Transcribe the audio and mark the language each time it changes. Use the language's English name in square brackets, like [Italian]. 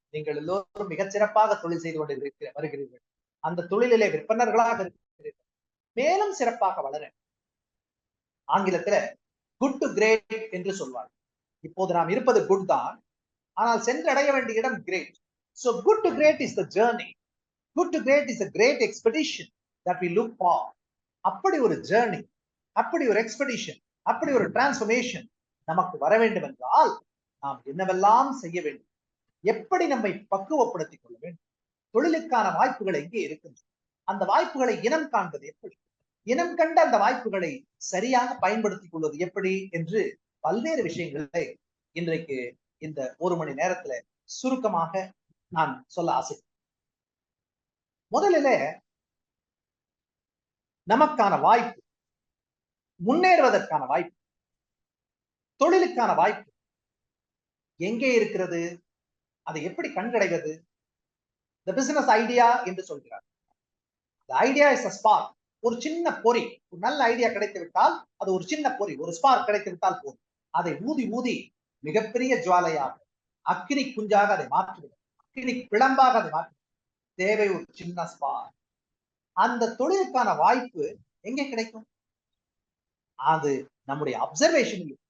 [Tamil] நீங்கள் எல்லோரும் மிகச் சிறப்பாக தொழில் செய்து கொண்டு வருகிறீர்கள். அந்த தொழிலிலே விற்பனர்களாக இருக்கிறீர்கள். மேலும் சிறப்பாக வளர ஆங்கிலத்துல குட் டு கிரேட் என்று சொல்வார்கள். இப்போது நாம் இருப்பது குட் தான், ஆனால் சென்றடைய வேண்டிய இடம் great. [English] So good to great is the journey. Good to great is a great expedition that we look for. [Tamil] அப்படி ஒரு ஜேர்னி, அப்படி ஒரு எக்ஸ்பெடிஷன், அப்படி ஒரு டிரான்ஸ்பர்மேஷன் நமக்கு வர வேண்டும் என்றால் நாம் என்னவெல்லாம் செய்ய வேண்டும், எப்படி நம்மை பக்குவப்படுத்திக் கொள்ள வேண்டும், தொழிலுக்கான வாய்ப்புகள் எங்கே இருக்கின்றன, அந்த வாய்ப்புகளை இனம் காண்பது எப்படி, இனம் கண்ட அந்த வாய்ப்புகளை சரியாக பயன்படுத்திக் கொள்வது எப்படி என்று பல்வேறு விஷயங்களை இன்றைக்கு இந்த ஒரு மணி நேரத்துல சுருக்கமாக நான் சொல்ல ஆசை. முதலிலே நமக்கான வாய்ப்பு, முன்னேறுவதற்கான வாய்ப்பு, தொழிலுக்கான வாய்ப்பு எங்கே இருக்கிறது, அதை எப்படி கண்டடைவது? [English] The business idea [Tamil] என்று சொல்கிறார். [English] The idea is a spark. [Tamil] ஒரு சின்ன பொறி, ஒரு நல்ல ஐடியா கிடைத்து விட்டால் அது ஒரு சின்ன பொறி, ஒரு ஸ்பார்க் கிடைத்து விட்டால் போதும். அதை ஊதி ஊதி மிகப்பெரிய ஜுவாலையாக, அக்கினி குஞ்சாக அதை மாற்றுவது, அக்கினி பிளம்பாக அதை மாற்று தேவை ஒரு சின்ன ஸ்பார்க். அந்த தொழிலுக்கான வாய்ப்பு எங்கே கிடைக்கும்? அது நம்முடைய அப்சர்வேஷன்.